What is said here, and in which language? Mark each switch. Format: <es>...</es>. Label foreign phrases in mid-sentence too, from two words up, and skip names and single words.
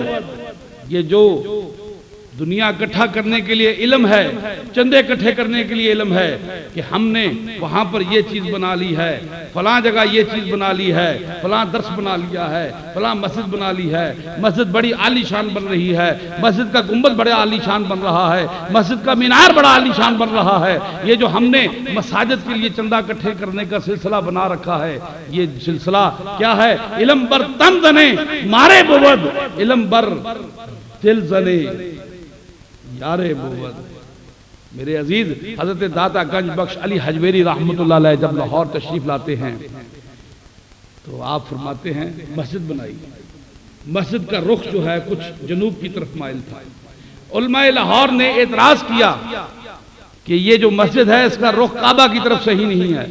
<ur>یہ جو دنیا اکٹھا کرنے کے لیے علم ہے, چندے اکٹھے کرنے کے لیے علم ہے کہ ہم نے وہاں پر یہ چیز بنا لی ہے, فلاں جگہ یہ چیز بنا لی ہے, فلاں درس بنا لیا ہے, فلاں مسجد بنا لی ہے, مسجد بڑی عالی شان بن رہی ہے, مسجد کا گنبد بڑے عالی شان بن رہا ہے, مسجد کا مینار بڑا عالی شان بن رہا ہے. یہ جو ہم نے مساجد کے لیے چندہ اکٹھے کرنے کا سلسلہ بنا رکھا ہے, یہ سلسلہ کیا ہے؟</ur> <fa>علم بر تن زنے مارے بود, علم بر دل زنے یارے بود.</fa> <ur>میرے عزیز, حضرت داتا گنج بخش علی حجویری رحمت اللہ علیہ جب لاہور تشریف لاتے ہیں تو آپ فرماتے ہیں مسجد بنائی. مسجد کا رخ جو ہے کچھ جنوب کی طرف مائل تھا. علماء لاہور نے اعتراض کیا کہ یہ جو مسجد ہے اس کا رخ کعبہ کی طرف صحیح نہیں ہے.</ur>